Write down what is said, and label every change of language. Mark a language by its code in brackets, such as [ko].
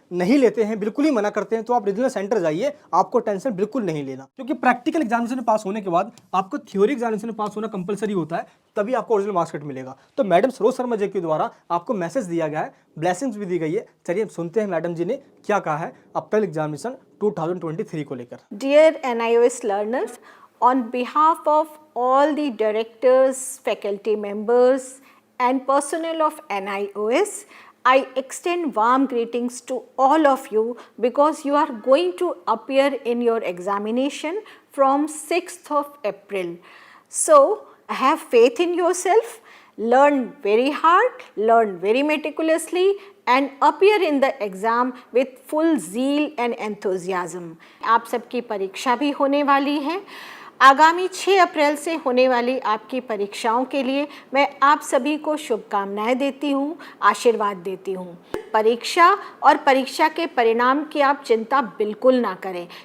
[hi] नहीं लेते हैं, बिल्कुल ही मना करते हैं तो आप रीजनल सेंटर जाइए, आपको टेंशन बिल्कुल नहीं लेना, क्योंकि प्रैक्टिकल एग्जामिनेशन में पास होने के बाद आपको थ्योरी एग्जामिनेशन में पास होना कंपलसरी होता है, तभी आपको ओरिजिनल मार्क्सशीट मिलेगा। तो मैडम सरोज शर्मा जी के द्वारा आपको मैसेज दिया गया है, ब्लेसिंग्स भी दी गई है। चलिए सुनते हैं मैडम जी ने क्या कहा है अप्रैल एग्जामिनेशन 2023 को लेकर। [en] Dear NIOS learners, on behalf of all the directors, faculty members and personnel of NIOS, I extend warm greetings to all of you because you are going to appear in your examination from 6th of April. So, have faith in yourself, learn very hard, learn very meticulously and appear in the exam with full zeal and enthusiasm. [hi] आप सबकी परीक्षा भी होने वाली है। आगामी 6 अप्रैल से होने वाली आपकी परीक्षाओं के लिए मैं आप सभी को शुभकामनाएं देती हूँ, आशीर्वाद देती हूँ। परीक्षा और परीक्षा के परिणाम की आप चिंता बिल्कुल ना करें।